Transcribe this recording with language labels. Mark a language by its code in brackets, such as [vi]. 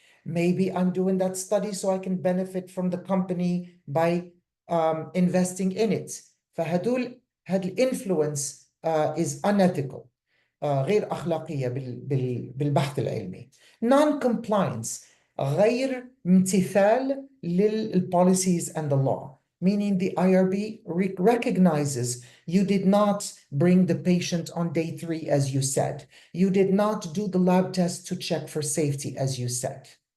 [en] Maybe I'm doing that study so I can benefit from the company by investing in it. [ar] فهدول الانفلونس [en] is unethical. [ar] غير أخلاقية بالبحث العلمي. [en] Non-compliance [ar] غير امتثال للpolicies [en] and the law, meaning the IRB recognizes you did not bring the patient on day 3 as you said. You did not do the lab test to check for safety as you said.